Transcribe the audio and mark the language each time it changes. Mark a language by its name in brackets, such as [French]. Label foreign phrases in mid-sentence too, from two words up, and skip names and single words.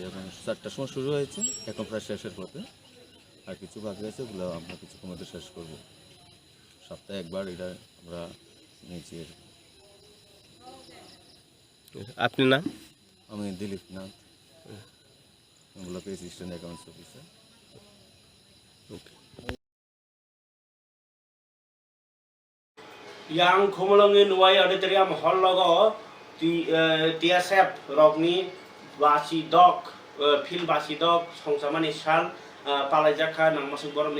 [Bangla] এবং 4টার সময় শুরু হয়েছে এখন প্রায় শেষের পথে আর কিছু বাকি আছে ওগুলো আমরা কিছুক্ষণ মধ্যে শেষ করব। সপ্তাহে একবার এটা আমরা নিয়েছি। আপনি নাম? আমি দিলীপ নাথ, [English] block assistant accounts officer. [Kok Borok] yang khomolongi nuai [English] auditorium hall [Kok Borok] logo TSF rokni basi dok fil basi dok songsamani sal palajaka nangmasuk boromni